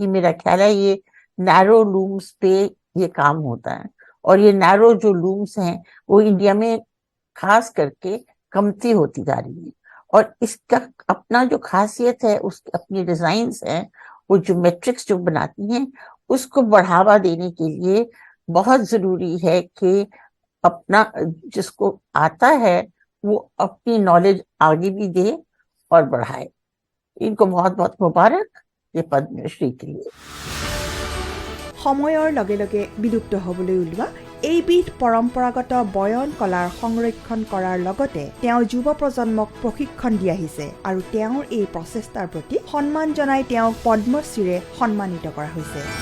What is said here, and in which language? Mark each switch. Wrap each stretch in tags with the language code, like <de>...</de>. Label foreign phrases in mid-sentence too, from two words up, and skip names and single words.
<hi>मेरा ख्याल है ये</hi> <en>narrow looms</en> <hi>पे ये काम होता है और ये नैरो जो लूम्स हैं वो इंडिया में खास करके कमती होती जा रही है और इसका अपना जो खासियत है उसकी अपनी डिजाइन्स हैं वो जो मैट्रिक्स जो बनाती हैं उसको बढ़ावा देने के लिए बहुत जरूरी है कि अपना जिसको आता है वो अपनी नॉलेज आगे भी दे और बढ़ाए। इनको बहुत बहुत मुबारक ये पद्मश्री के लिए।</hi> <as>সময়ৰ লগে লগে বিলুপ্ত হ'বলৈ ওলোৱা এইবিধ পৰম্পৰাগত বয়ন কলাৰ সংৰক্ষণ কৰাৰ লগতে তেওঁ যুৱ প্ৰজন্মক প্ৰশিক্ষণ দি আহিছে আৰু তেওঁৰ এই প্ৰচেষ্টাৰ প্ৰতি সন্মান জনাই তেওঁক পদ্মশ্ৰীৰে সন্মানিত কৰা হৈছে।</as>